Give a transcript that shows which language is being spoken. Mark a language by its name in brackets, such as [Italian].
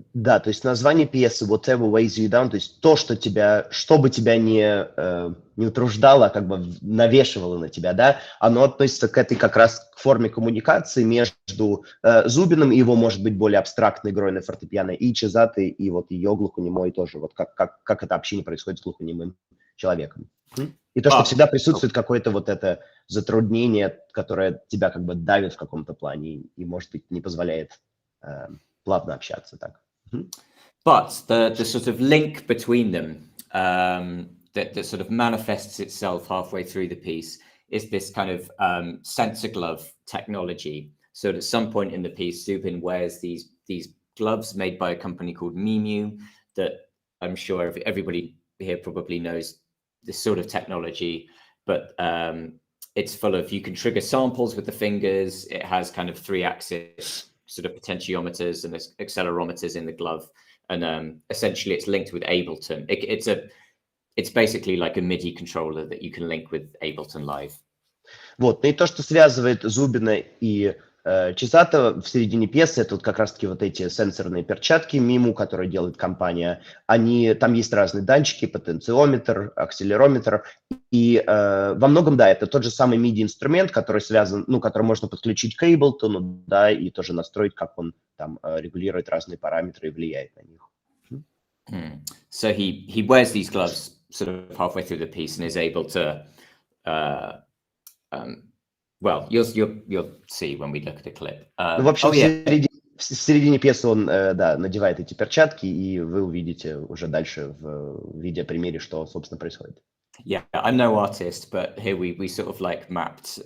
[Russian] Да, то есть название пьесы Whatever Weighs You Down, то есть то, что бы тебя не утруждало, как бы навешивало на тебя, да, оно относится к этой как раз к форме коммуникации между Зубиным и его, может быть, более абстрактной игрой на фортепиано, и Чизатой, и вот ее глухонемой тоже, вот как это общение происходит с глухонемым человеком. И то, что всегда присутствует какое-то вот это затруднение, которое тебя как бы давит в каком-то плане и может быть, не позволяет плавно общаться, так. [English] But the sort of link between them that sort of manifests itself halfway through the piece is this kind of sensor glove technology. So at some point in the piece, Zubin wears these gloves made by a company called Mimu that I'm sure everybody here probably knows this sort of technology, but it's full of, you can trigger samples with the fingers. It has kind of 3-axis sort of potentiometers and accelerometers in the glove, and essentially it's linked with Ableton. It's basically like a MIDI controller that you can link with Ableton Live. [Russian] Вот, ну и то, что связывает Зубина и Чизато в середине пьесы, это вот как раз-таки вот эти сенсорные перчатки Миму, которые делает компания. Там есть разные датчики, потенциометр, акселерометр. И во многом, да, это тот же самый MIDI-инструмент, который связан, ну, который можно подключить к Ableton, да, и тоже настроить, как он там регулирует разные параметры и влияет на них. [English] So he wears these gloves sort of halfway through the piece and is able to well, you'll see when we look at the clip. [Russian] Ну, в общем, в середине пьесы он, да, надевает эти перчатки, и вы увидите уже дальше в видеопримере, что, собственно, происходит. [English] Yeah, I'm no artist, but here we sort of like mapped.